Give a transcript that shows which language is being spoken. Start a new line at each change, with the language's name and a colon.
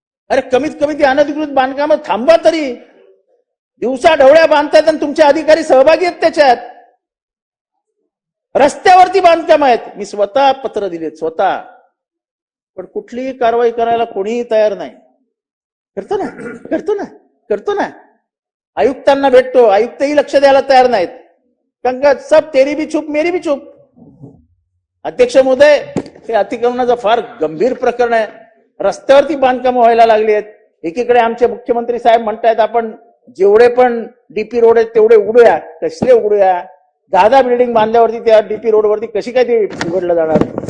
Marathi: अरे कमीत कमी ती अनधिकृत बांधकामं थांबवा तरी. दिवसा ढवळ्या बांधतायत आणि तुमचे अधिकारी सहभागी आहेत त्याच्यात. रस्त्यावरती बांधकाम आहेत. मी स्वतः पत्र दिलेत स्वतः. पण कुठलीही कारवाई करायला कोणीही तयार नाही. करतो ना. आयुक्तांना भेटतो, आयुक्तही लक्ष द्यायला तयार नाहीत. कारण का
Hindi: सब तेरी भी चूप मेरी भी चूप.
Marathi: अध्यक्ष महोदय, हे अतिक्रमणाचं फार गंभीर प्रकरण आहे. रस्त्यावरती बांधकामं व्हायला लागली आहेत. एकीकडे आमचे मुख्यमंत्री साहेब म्हणतायत आपण जेवढे पण डीपी रोड आहेत तेवढे उडूया. कसले उडूया? 10 बिल्डिंग बांधल्यावरती त्या डीपी रोडवरती कशी काय ते उघडलं जाणार?